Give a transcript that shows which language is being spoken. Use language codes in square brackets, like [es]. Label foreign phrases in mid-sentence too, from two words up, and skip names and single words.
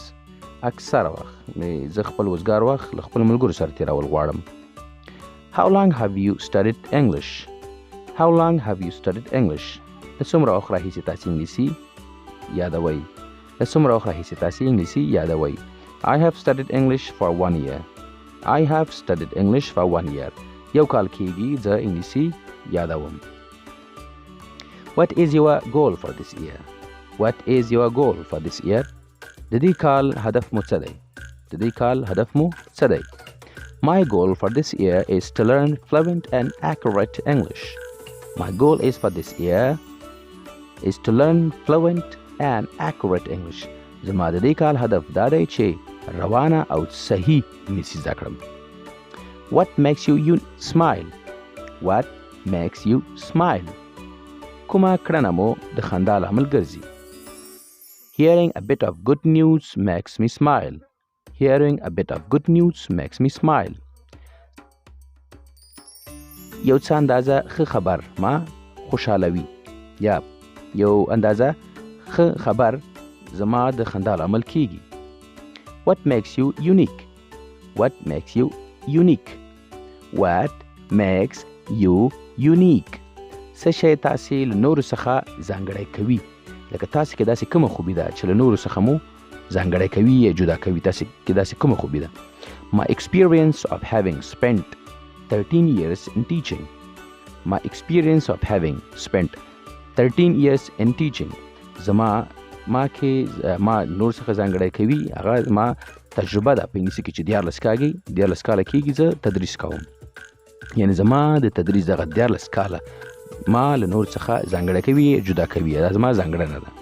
[ps] اکثره وخت زه خپل وزګار وخت له خپل ملګرو سره تیرول غواړم. [en] How long have you studied English? How long have you studied English? [ps] د څومره وخت راهیسې تاسې انګلیسي یادوئ؟ د څومره وخت راهیسې تاسې انګلیسي یادوئ؟ [en] I have studied English for 1 year. I have studied English for 1 year. [ps] یو کال کېږي زه انګلیسي یادوم. [en] What is your goal for this year? What is your goal for this year? [ps] د دې کال هدف مو څه دی؟ د دې کال هدف مو څه دی؟ [en] My goal for this year is to learn fluent and accurate English. My goal is for this year is to learn fluent and accurate English. [ps] زما د دې کال هدف دا دی چې روانه او صحیح انګلیسي زده کړم. [en] What makes you smile? What makes you smile? [ps] کومه کړنه مو د خندا لامل ګرځي؟ [en] Hearing a bit of good news makes me smile. Hearing a bit of good news makes me smile. [ps] یو څه اندازه ښه خبر ما خوشحالوي یا یو اندازه ښه خبر زما د خندا لامل کیږي. [en] What makes you unique? What makes you unique? What makes you unique? [ps] څه شی تاسې له نورو څخه ځانګړی کوي؟ لکه تاسې کې داسې کومه خوبي ده چې له نورو څخه مو ځانګړی کوي یا جدا کوي؟ تاسې کې داسې کومه خوبي ده؟ [en] My experience of having spent 13 years in teaching. My experience of having spent 13 years in teaching. [ps] ما نور څخه ځانګړی کوي هغه ما تجربه ده په انګلیسي کې چې 14 کاله کېږي زه تدریس کوم. یعنې زما د تدریس دغه 14 کاله ما له نور څخه ځانګړی کوي جدا کوي. دا زما ځانګړنه ده.